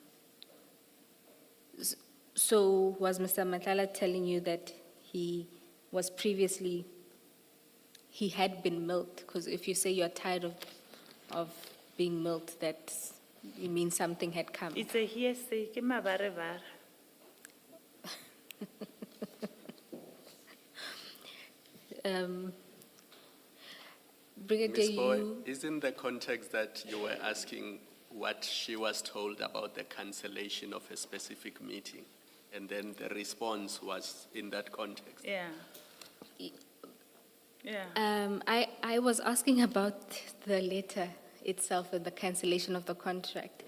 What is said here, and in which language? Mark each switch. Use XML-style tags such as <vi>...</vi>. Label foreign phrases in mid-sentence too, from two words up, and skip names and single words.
<en>So was Mr. Madlanga telling you that he had been milked? Because if you say you're tired of being milked, you mean something had come. It's a hearsay.</en> <st>Ke mabarevare.</st> <en>Brigadier, Ms. Boy, isn't the context that you were asking what she was told about the cancellation of a specific meeting, and then the response was in that context? Yeah. Yeah. I was asking about the letter itself and the cancellation of the contract.</en>